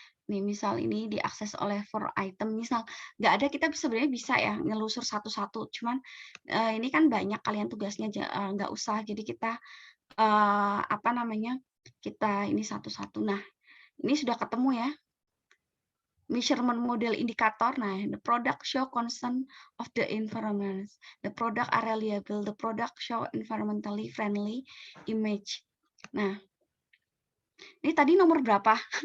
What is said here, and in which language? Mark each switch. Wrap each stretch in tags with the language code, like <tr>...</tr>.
<id>nih misal ini diakses oleh for item, misal nggak ada, kita sebenarnya bisa ya ngelusur satu-satu, cuman ini kan banyak kalian tugasnya, nggak usah, jadi kita apa namanya, kita ini satu-satu. Nah, ini sudah ketemu ya, measurement model indikator.</id> <en>Nah, the product show concern of the environment, the product are reliable, the product show environmentally friendly image.</en> <id>Nah, ini tadi nomor berapa?</id>